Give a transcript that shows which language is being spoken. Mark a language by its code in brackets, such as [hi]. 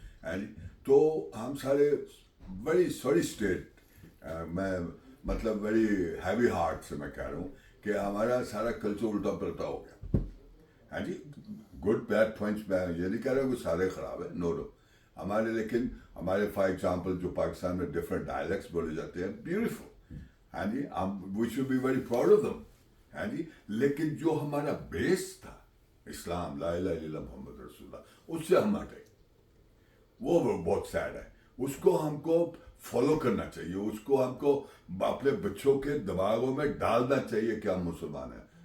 [ur] ہے جی تو ہم سارے بڑی سوری اسٹیٹ, میں مطلب بڑی ہیوی ہارٹ سے میں کہہ رہا ہوں کہ ہمارا سارا کلچر الٹا پلٹا ہو گیا. ہے جی گڈ بیڈ پوائنٹس میں یہ نہیں کہہ رہا کہ سارے خراب ہیں, نو نو ہمارے, لیکن ہمارے فار ایگزامپل جو پاکستان میں ڈفرینٹ ڈائلیکٹس بولے جاتے ہیں بیوٹیفل. [en] ہاں جی we should be very proud of them. [ur] ہاں جی لیکن جو ہمارا بیس تھا اسلام لا الہ الا اللہ محمد رسول اللہ, اس سے ہم ہٹے. وہ بہت سیڈ ہے. اس کو ہم کو فالو کرنا چاہیے, اس کو ہم کو اپنے بچوں کے دماغوں میں ڈالنا چاہیے کہ ہم مسلمان ہیں.